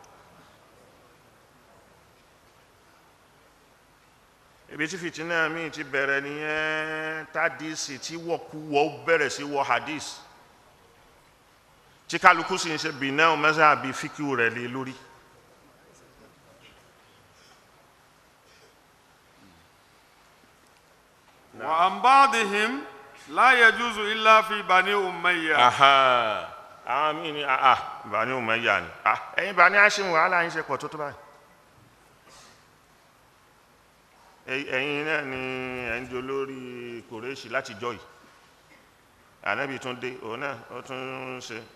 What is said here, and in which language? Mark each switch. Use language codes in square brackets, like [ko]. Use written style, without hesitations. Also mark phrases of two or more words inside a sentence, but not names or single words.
[yo] ibi tí fìtínà míì ti bẹ̀rẹ̀ nìyẹn tádìsì tí wọ́kúwọ́ bẹ̀rẹ̀ sí wọ hadith tí kálukú sì ń ṣe bìnà mẹ́sàn-án fíkíù rẹ̀ lé lórí [ar] وعن بعضهم لا يجوز إلا في بني أمية. [yo] àmín ni Bani Umayya ni ẹ̀yin Bani Hashim wàhálà yín ṣe pọ̀ tó báyìí ẹ̀yin náà ni ẹ̀yin jẹ́ olórí Kùrẹ́ṣì láti jọ́ yìí Ànábì tún dé òun náà ó tún ṣe